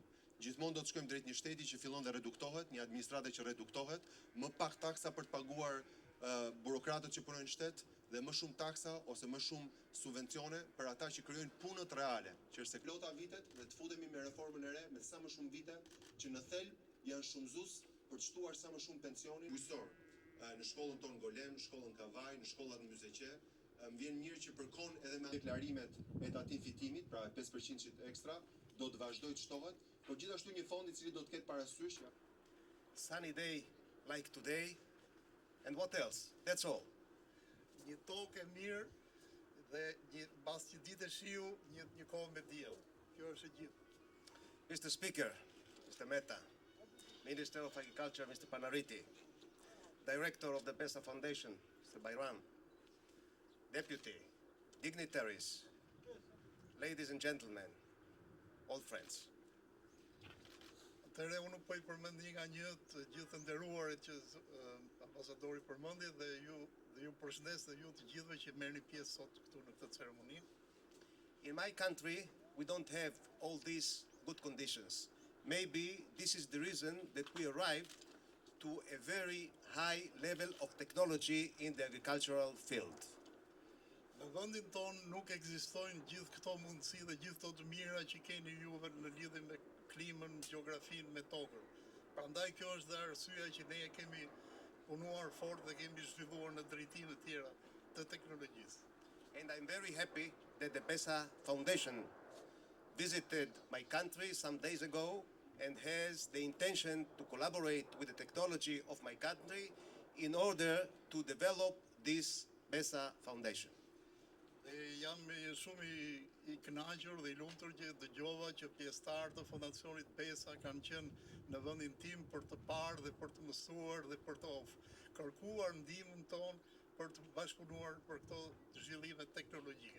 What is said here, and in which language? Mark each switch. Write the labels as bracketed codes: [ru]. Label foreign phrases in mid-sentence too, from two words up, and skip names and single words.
[sq] Gjithmonë do të shkojmë drejt një shteti që fillon dhe reduktohet, një administratë që reduktohet, më pak taksa për të paguar burokratët që punojnë në shtet dhe më shumë taksa ose më shumë subvencione për ata që krijojnë punët reale, që është se plota vitet dhe të futemi me reformën e re me sa më shumë vite që në thelb janë shumëzues për të shtuar sa më shumë pensioni bujqësor. Në shkollën tonë Golem, në shkollën Kavaj, në shkollat në Myzeqe, më vjen mirë që përkon edhe me deklarimet e tatim fitimit, pra 5% ekstra, do të vazhdoj të shtohet, por gjithashtu një fond i cili do të ketë parasysh. [en] Sunny day like today, and what else? That's all. [sq] Një tokë e mirë dhe mbas një ditë shiu, një kohë me diell. Kjo është e gjithë. [en] Mr. Speaker, Mr. Mehta, Minister of Agriculture, Mr. Panariti, Director of the Besa Foundation, Mr. Bayram, Deputy, dignitaries, ladies and gentlemen, old friends. [sq] Atëherë unë po I përmend nga një të gjithë të nderuarit që ambasadori përmendi dhe ju përshëndes dhe ju të gjithëve që merrni pjesë sot këtu në këtë ceremoni. [en] In my country, we don't have all these good conditions. Maybe this is the reason that we arrived to a very high level of technology in the agricultural field. [sq] Në vendin tonë nuk ekzistojnë gjithë këto mundësi dhe gjithë këto të mira që keni juve në lidhje me klimën, gjeografinë, me tokën. Prandaj kjo është dhe arsyeja që ne kemi punuar fort dhe kemi zhvilluar në drejtime të tjera të teknologjisë. [en] And I'm very happy that the Besa Foundation visited my country some days ago and has the intention to collaborate with the technology of my country in order to develop this Besa Foundation. [sq] Jam shumë I kënaqur dhe I lumtur që dëgjova që pjesëtarë të Fondacionit Besa kanë qenë në vendin tim për të parë dhe për të mësuar dhe për të kërkuar ndihmën tonë për të bashkëpunuar për këto zhvillime teknologjike.